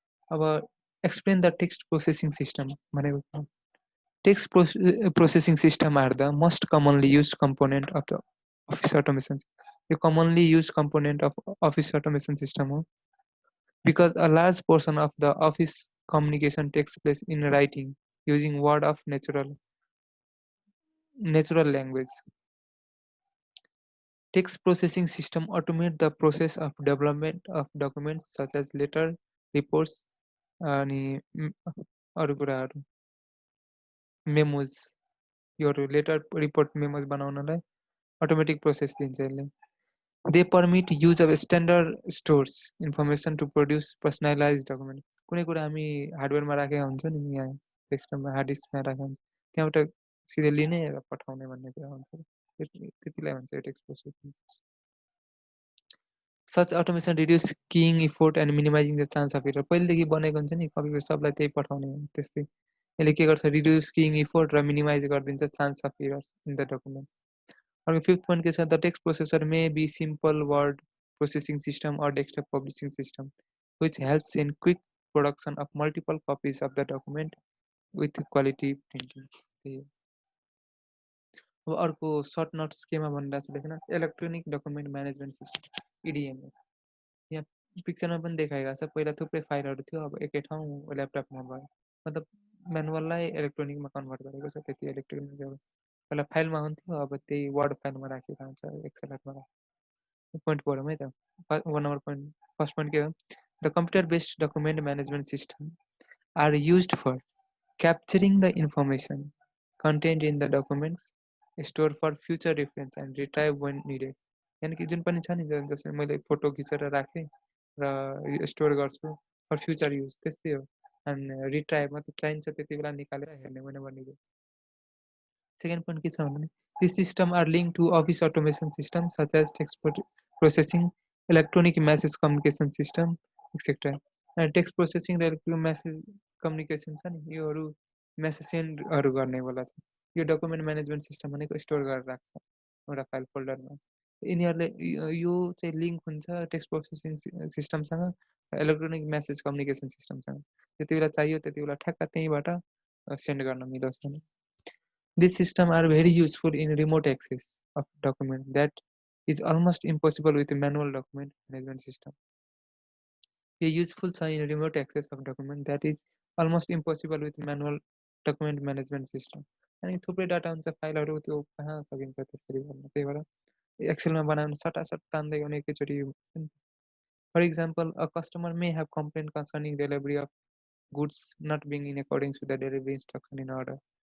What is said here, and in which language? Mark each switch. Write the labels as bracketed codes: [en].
[en] अब explain the text processing system [ne] भनेको [en] Text processing system are the most commonly use component of the office automation यो commonly use component of office automation system हो because a large portion of the office communication takes place in writing using word of natural language. Text processing system automate the process of development of documents such as letter, reports, [ne] अनि अरू कुराहरू memos योहरू letter report memos बनाउनलाई automatic process दिन्छ यसले। [en] they permit use of standard stores information to produce personalise document [ne] कुनै कुरा हामी हार्डवेयरमा राखेको हुन्छ नि यहाँ डेस्कटपमा हार्ड डिस्कमा राखेको हुन्छ त्यहाँबाट सिधै लिने र पठाउने भन्ने कुरा हुन्छ त्यतिलाई भन्छ text processing. [en] such automation reducing effort and minimising the chance of error [ne] पहिलेदेखि बनेको हुन्छ नि कपी पेस्ट सबलाई त्यही पठाउने त्यस्तै यसले के गर्छ रिड्युस किङ इफोर्ट र मिनिमाइज गरिदिन्छ [en] Chance of errors in the document. [ne] अर्को फिफ्थ पोइन्ट के छ [en] The text processor may be simple word processing system or desktop publishing system which helps in quick production of multiple copies of the document with quality printing. [ne] त्यही हो। अब अर्को short notes केमा भनिरहेको छ लेख्न इलेक्ट्रोनिक डकुमेन्ट म्यानेजमेन्ट सिस्टम इडिएमएस यहाँ पिक्चरमा पनि देखाइरहेको छ पहिला थुप्रै फाइलहरू थियो अब एकै ठाउँ ल्यापटपमा भयो मतलब म्यानुअललाई इलेक्ट्रोनिकमा कन्भर्ट गरेको छ त्यति इलेक्ट्रोनिक पहिला फाइलमा हुन्थ्यो अब त्यही वर्ड फाइलमा राखेको हुन्छ एक्सेलमा राखेको पोइन्ट पढौँ है त 1 नम्बर पोइन्ट फर्स्ट पोइन्ट के हो [en] the computer based document management system are used for capturing the information content in the documents store for future reference and retrieve when needed [ne] यानि कि जुन पनि छ नि जस्तै मैले फोटो खिचेर राखेँ र स्टोर गर्छु फर फ्युचर युज त्यस्तै हो अनि रिट्राइभ मतलब चाहिन्छ त्यति बेला निकालेर हेर्ने भने निडेड। सेकेन्ड पोइन्ट के छ भने [en] This system are link to office automation system such as text processing electronic message communication system etcetera. [ne] Text processing र इलेक्ट्रोनिक म्यासेज कम्युनिकेसन छ नि योहरू म्यासेज सेन्डहरू गर्नेवाला छ यो डकुमेन्ट म्यानेजमेन्ट सिस्टम भनेको स्टोर गरेर राख्छ एउटा फाइल फोल्डरमा यिनीहरूले यो चाहिँ लिङ्क हुन्छ text processing सिस्टमसँग electronic message communication सिस्टमसँग जति बेला चाहियो त्यति बेला ठ्याक्क त्यहीँबाट सेन्ड गर्न मिलोस् भने। [en] This system are very useful in remote access of document that is almost impossible with a manual document management system. [ne] यो युजफुल छ [en] in remote access of document that is almost impossible with manual document management system [ne] अनि थुप्रै data हुन्छ फाइलहरू त्यो कहाँ सकिन्छ त्यसरी गर्न त्यही भएर एक्सेलमा बनाउनु सटासट तान्दै गर्ने एकैचोटि [en] For example a customer may have complain concerning delivery of goods not being in accordance to the delivery instruction in order.